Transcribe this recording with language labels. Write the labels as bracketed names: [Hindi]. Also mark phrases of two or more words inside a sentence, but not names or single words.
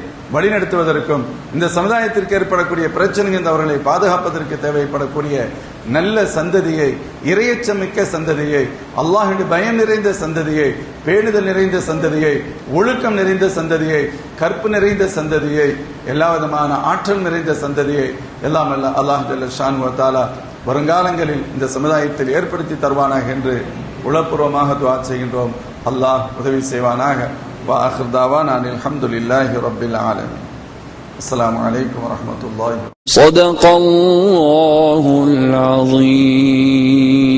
[Tamil] வழிநடத்துவதற்கும் இந்த சமுதாயத்திற்கு ஏற்படக்கூடிய பிரச்சனைகள் அவர்களை பாதுகாப்பதற்கு தேவைப்படக்கூடிய நல்ல சந்ததியை, இறையச்சமிக்க சந்ததியை, அல்லாஹ்வுடைய பயம் நிறைந்த சந்ததியை, பேணுதல் நிறைந்த சந்ததியை, ஒழுக்கம் நிறைந்த சந்ததியை, கற்பு நிறைந்த சந்ததியை, எல்லா விதமான ஆற்றல் நிறைந்த சந்ததியை எல்லாம் அல்லாஹ் [Arabic] جل شأنه و تعالى [Tamil] வருங்காலங்களில் இந்த சமுதாயத்தில் ஏற்படுத்தி தருவானாக என்று உளப்பூர்வமாக துஆ செய்கின்றோம். அல்லாஹ் உதவி செய்வானாக. [Arabic] وآخر دعوانا أن الحمد لله رب العالمين. السلام عليكم ورحمة الله. صدق الله العظيم.